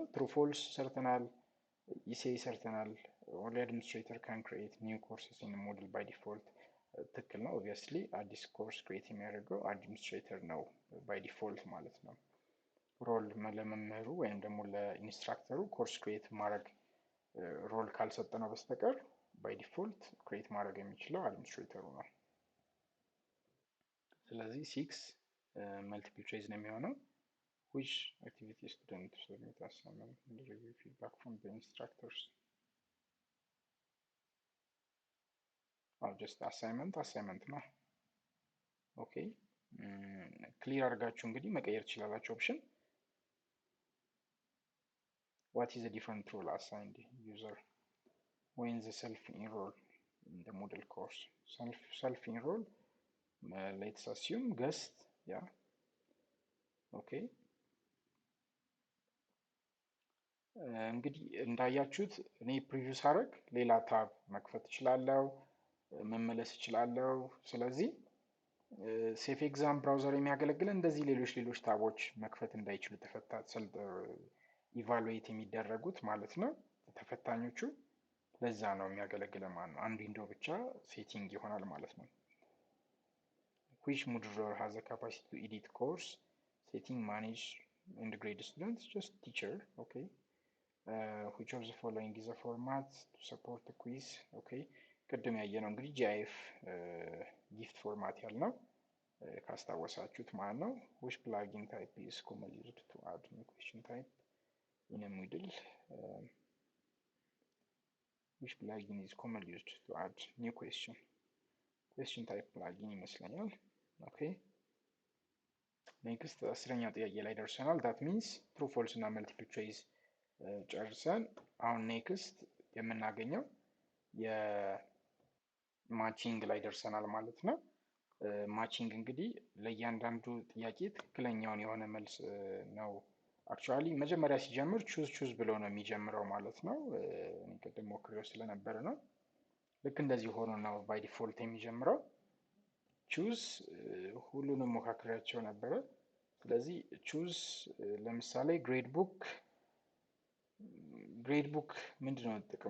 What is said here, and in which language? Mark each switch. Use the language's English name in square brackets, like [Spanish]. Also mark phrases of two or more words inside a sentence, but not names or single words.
[English] true false [Amharic] ሰርተናል፣ ኢሴይ ሰርተናል። [English] only administrator can create new courses in Moodle by default [Amharic] ትክክል ነው። ኦብቪየስሊ አዲስ [English] course create [Amharic] የሚያደርገው አድሚኒስትሬተር ነው [English] by default [Amharic] ማለት ነው። ሮል ለመምህሩ ወይም ደግሞ ለኢንስትራክተሩ [English] course create [Amharic] ማድረግ ሮል ካልሰጠነው በስተቀር [English] by default create [Amharic] ማድረግ የሚችለው አድሚኒስትሬተሩ ነው። ስለዚህ 6 [English] multiple choice [Amharic] ነው የሚሆነው። [English] which activity student submit assignment and review feedback from the instructors just assignment [Amharic] ነው። [English] okay clear [Amharic] አድርጋችሁ እንግዲህ መቀየር ትችላላችሁ። [English] ኦፕሽን what is the different role assigned user when the self enroll in the model course self enroll let's assume guest yeah okay [Amharic] እንግዲህ እንዳያችሁት እኔ ፕሪቪው ሳደርግ ሌላ ታብ መክፈት እችላለሁ፣ መመለስ እችላለሁ። ስለዚህ ሴፍ ኤግዛም ብራውዘር የሚያገለግለን እንደዚህ ሌሎች ታቦች መክፈት እንዳይችሉ ኢቫሉዌት የሚደረጉት ማለት ነው ተፈታኞቹ። ለዛ ነው የሚያገለግለን ማለት ነው። አንድ ዊንዶው ብቻ ሴቲንግ ይሆናል ማለት ነው። [English] which modular has the capacity to edit course setting manage and grade students just teacher okay which of the following is a format to support the quiz okay [Amharic] ቅድም ያየነው እንግዲህ [English] GIF GIFT format [Amharic] ያልነው ካስታወሳችሁት ማለት ነው። [English] which plugin type is commonly used to add new question type in a Moodle which plugin is commonly used to add new question type plugin [Amharic] ይመስለኛል። [English] okay next [Amharic] 10ኛ ጥያቄ ላይ ደርሰናል። [English] that means true false እና multiple choice [Amharic] ጨርሰን አሁን ኔክስት የምናገኘው የማቺንግ ላይ ደርሰናል ማለት ነው። ማቺንግ እንግዲህ ለእያንዳንዱ ጥያቄ ትክክለኛውን የሆነ መልስ ነው። አክቹዋሊ መጀመሪያ ሲጀምር ቹዝ ብሎ ነው የሚጀምረው ማለት ነው። እኔ ቅድም ሞክሬው ስለነበረ ነው። ልክ እንደዚህ ሆኖ ነው [English] by default [Amharic] የሚጀምረው። ቹዝ ሁሉንም ሞካክሬያቸው ነበረ። ስለዚህ ቹዝ ለምሳሌ [English] grade book [Amharic] ምንድነው ጥቅሙ?